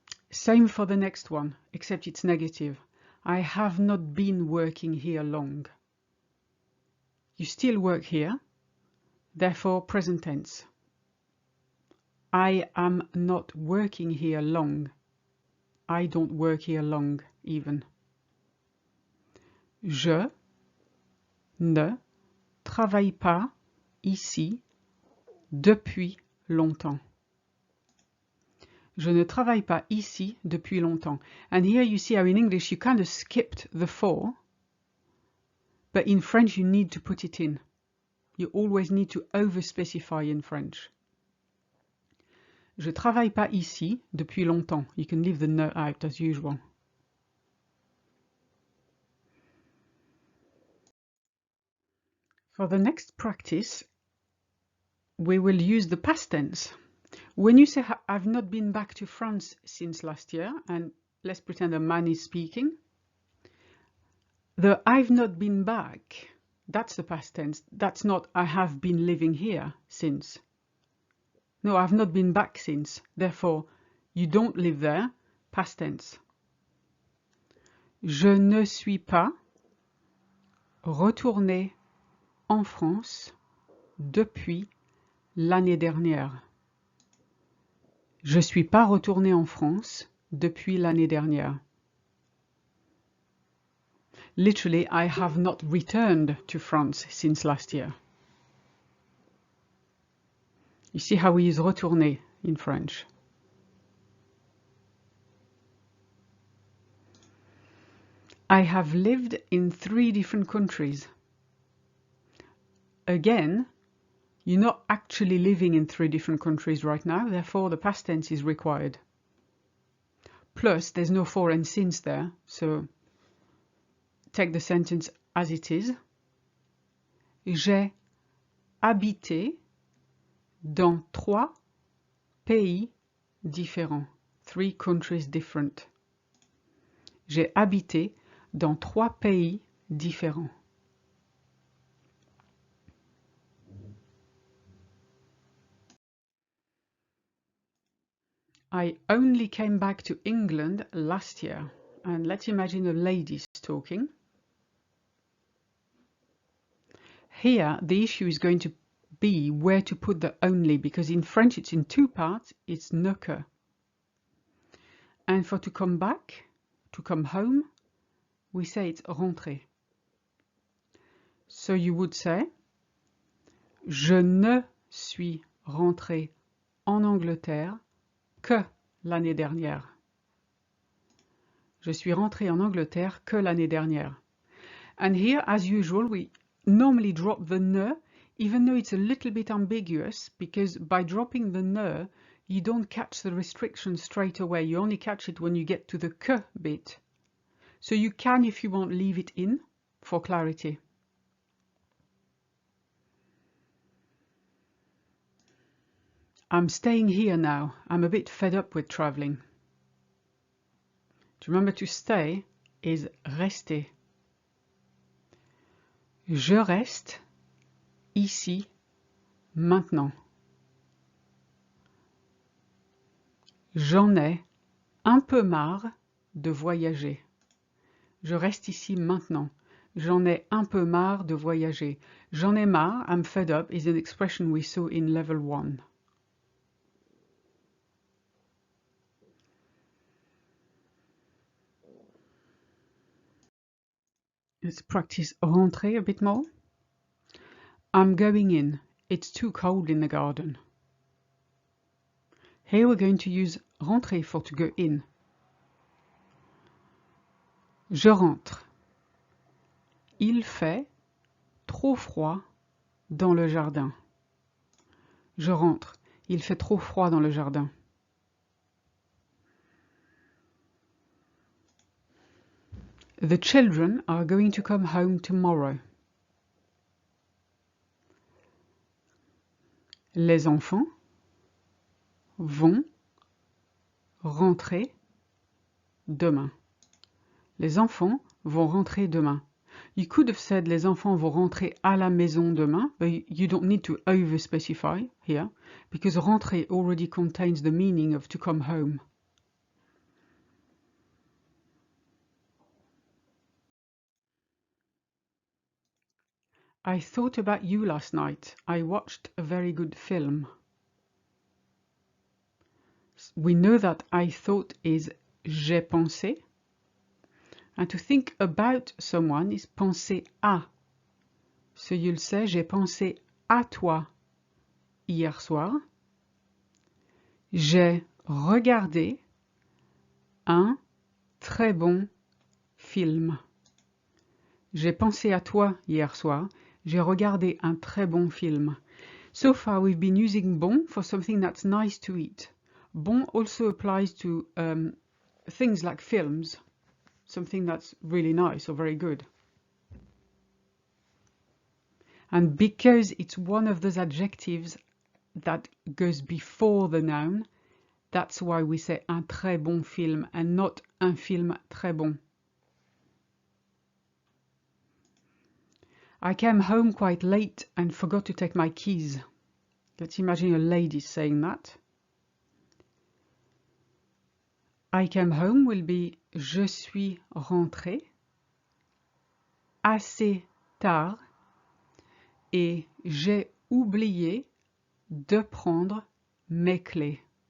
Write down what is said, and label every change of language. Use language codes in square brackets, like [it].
[en] Same for the next one, except it's negative. I have not been working here long. You still work here, therefore present tense. I am not working here long. I don't work here long, even. [fr] Je ne travaille pas ici depuis longtemps. Je ne travaille pas ici depuis longtemps. [en] And here you see how in English you kind of skipped the for, but in French you need to put it in. You always need to over-specify in French. [fr] Je travaille pas ici depuis longtemps. [en] You can leave the ne out as usual. For the next practice, we will use the past tense. When you say, I've not been back to France since last year, and let's pretend a man is speaking, the I've not been back, that's the past tense. That's not I have been living here since. No, I've not been back since. Therefore, you don't live there, past tense. [fr] Je ne suis pas retourné en France depuis l'année dernière. Je suis pas retourné en France depuis l'année dernière. [en] Literally, I have not returned to France since last year. You see how we use retourner in French. I have lived in 3 different countries. Again, you're not actually living in 3 different countries right now, therefore the past tense is required. Plus, there's no for and since there, so take the sentence as it is. [fr] J'ai habité dans 3 pays différents. [en] 3 countries different. [fr] J'ai habité dans 3 pays différents. [en] I only came back to England last year. And let's imagine a lady talking. Here, the issue is going to be where to put the only, because in French it's in 2 parts, it's ne que. And for to come back, to come home, we say it's rentrer. So you would say, [fr] je ne suis rentré en Angleterre que l'année dernière. Je suis rentré en Angleterre que l'année dernière. [en] And here, as usual, we normally drop the ne, even though it's a little bit ambiguous, because by dropping the ne, you don't catch the restriction straight away. You only catch it when you get to the que bit. So you can, if you want, leave it in for clarity. I'm staying here now. I'm a bit fed up with traveling. To remember to stay is rester. [fr] Je reste ici maintenant. J'en ai un peu marre de voyager. Je reste ici maintenant. J'en ai un peu marre de voyager. J'en ai marre, [en] I'm fed up, is an expression we saw in level 1. Let's practice rentrer a bit more. I'm going in. It's too cold in the garden. Here we're going to use rentrer for to go in. [fr] Je rentre. Il fait trop froid dans le jardin. Je rentre. Il fait trop froid dans le jardin. [en] The children are going to come home tomorrow. [fr] Les enfants vont rentrer demain. Les enfants vont rentrer demain. [en] You could have said [fr] les enfants vont rentrer à la maison demain, [en] but you don't need to over-specify here, because rentrer already contains the meaning of to come home. I thought about you last night. I watched a very good film. We know that I thought is j'ai pensé. And to think about someone is penser à. So you'll say [fr] j'ai pensé à toi hier soir. J'ai regardé un très bon film. J'ai pensé à toi hier soir. J'ai regardé un très bon film. [en] So far we've been using bon for something that's nice to eat. Bon also applies to things like films, something that's really nice or very good. And because it's one of those adjectives that goes before the noun, that's why we say [fr] un très bon film [en] and not [fr] un film très bon. [en] I came home quite late and forgot to take my keys. Let's imagine a lady saying that. I came home will be [fr] je suis rentrée assez tard et j'ai oublié de prendre mes clés.